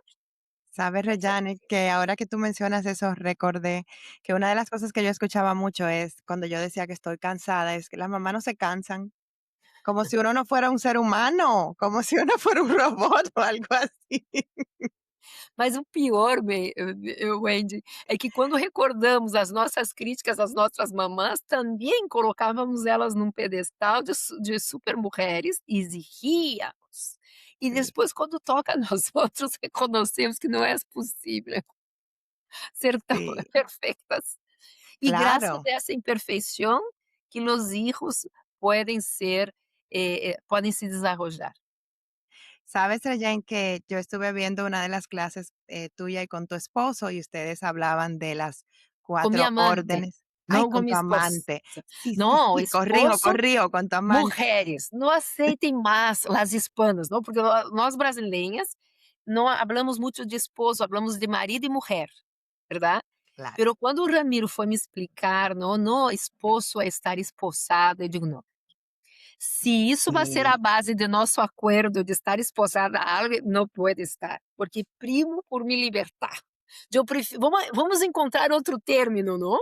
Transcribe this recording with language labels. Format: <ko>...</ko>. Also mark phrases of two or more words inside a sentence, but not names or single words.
<es>sabes, Reyane, que ahora que tú mencionas eso, recordé que una de las cosas que yo escuchaba mucho es cuando yo decía que estoy cansada, es que las mamás no se cansan, como si uno no fuera un ser humano, como si uno fuera un robot o algo así.</es> <pt>Mas o pior, Wendy, é que quando recordamos as nossas críticas às nossas mamãs, também colocávamos elas num pedestal de super mulheres e exigíamos. E</pt> <es>Sí,</es> <pt>depois, quando toca a nós outros, reconhecemos que não é possível ser tão</pt> <es>sí,</es> <pt>perfeitas. E graças</pt> <es>claro.</es> <pt>a essa imperfeição que os hijos podem se desarrollar.</pt> <es>Sabes, Rayen, que yo estuve viendo una de las clases tuya y con tu esposo y ustedes hablaban de las</es> <pt>Com minha 4 amante,</pt> <es>órdenes. Ay,</es> <pt>não com</pt> <es>con tu</es> <pt>minha esposa.</pt> <es>amante. Sí, sí,</es> <pt>Não,</pt> <es>sí, corrijo,</es> <pt>esposo.</pt> <es>corrijo, con tu amante.</es> <pt>Mulheres, não aceitem mais as hispanas, não, porque nós brasileiras não hablamos muito de esposo, hablamos de marido e mulher,</pt> <es>¿verdad? Claro,</es> <pt>Pero quando o Ramiro foi me explicar, no, esposo é estar esposado, eu digo: "Não, se isso vai ser a</pt> <es>sí,</es> <pt>base de nosso acordo de estar esposada a algo, não pode estar, porque primo por me libertar. Eu prefiro, vamos encontrar outro término, não?".</pt>